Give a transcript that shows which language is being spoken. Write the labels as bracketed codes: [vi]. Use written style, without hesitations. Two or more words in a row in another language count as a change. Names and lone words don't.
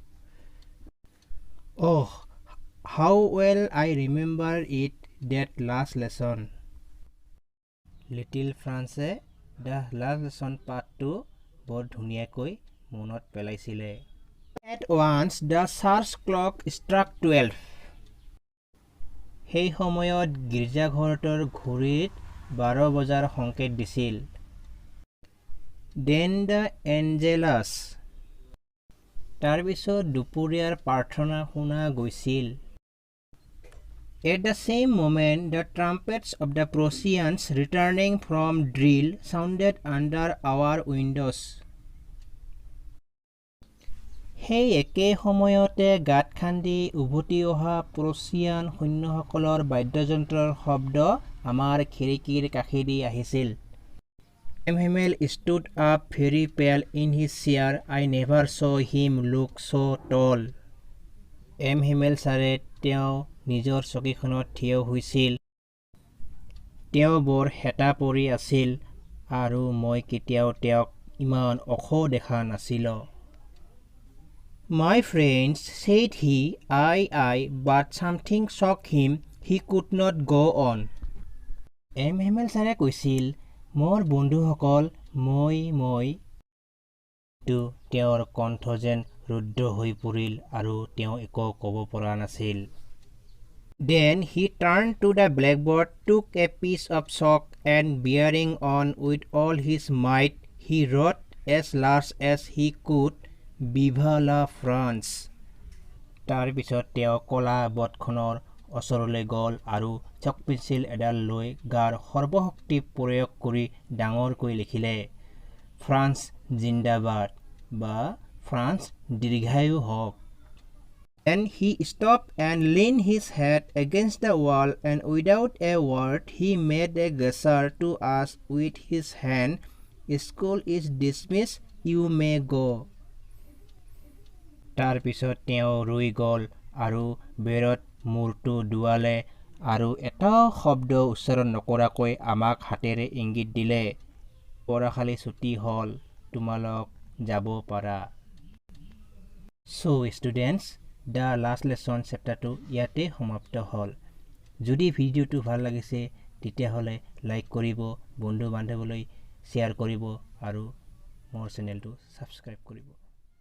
[en] Oh, how well I remember it, that last lesson. [as] Little France the last lesson পাঠটো বৰ ধুনীয়াকৈ মনত পেলাইছিলে. [en] At once the church clock struck 12. [as] সেই সময়ত গীৰ্জাঘৰটোৰ ঘড়ীত 12 বজাৰ সংকেত দিছিল. [en] Then the Angelus. [as] তাৰ পিছত দুপৰীয়াৰ প্ৰাৰ্থনা শুনা গৈছিল. [en] At the same moment, the trumpets of the Prussians returning from drill sounded under our windows. [as] সেই একে সময়তে গাঁত খান্দি উভতি অহা প্ৰুছিয়ান সৈন্যসকলৰ বাদ্যযন্ত্ৰৰ শব্দ আমাৰ খিৰিকীৰ কাষেদি আহিছিল। [en] M. Himmel stood up very pale in his chair. I never saw him look so tall. [as] M. Himmel ছাৰে তেওঁ নিজৰ চকীখনত থিয় হৈছিল। তেওঁ বৰ হেতা পৰি আছিল আৰু মই কেতিয়াও তেওঁক ইমান ওখ দেখা নাছিলোঁ। [en] My friends, said he, but something shocked him. He could not go on. M. [as] Himmel ছাৰে কৈছিল, মোৰ বন্ধুসকল, মই তেওঁৰ কণ্ঠ যেন ৰুদ্ধ হৈ পৰিল আৰু তেওঁ একো ক'ব পৰা নাছিল। [en] Then he turned to the blackboard, took a piece of chalk, and bearing on with all his might, he wrote as large as he could, [fr] Viva la France. [as] তাৰ পিছত তেওঁ কলা বটখনৰ ওচৰলৈ গ'ল আৰু চক পেঞ্চিল এডাল লৈ গাৰ সৰ্বশক্তি প্ৰয়োগ কৰি ডাঙৰকৈ লিখিলে, ফ্ৰান্স জিন্দাবাদ বা ফ্ৰান্স দীৰ্ঘায়ু হওক। [en] And he stopped and leaned his head against the wall, and without a word he made a gesture to us with his hand. School is dismissed, you may go. [as] তাৰ পিছত তেওঁ ৰৈ গ'ল আৰু বেৰত মূৰটো দুৱালে আৰু এটাও শব্দ উচ্চাৰণ নকৰাকৈ আমাক হাতেৰে ইংগিত দিলে, পঢ়াশালী ছুটি হ'ল, তোমালোক যাব পাৰা। [en] So students, [as] the last lesson চেপ্টাৰটো ইয়াতে সমাপ্ত হ'ল। যদি ভিডিঅ'টো ভাল লাগিছে তেতিয়াহ'লে লাইক কৰিব, বন্ধু বান্ধৱলৈ শ্বেয়াৰ কৰিব আৰু মোৰ চেনেলটো ছাবস্ক্ৰাইব কৰিব।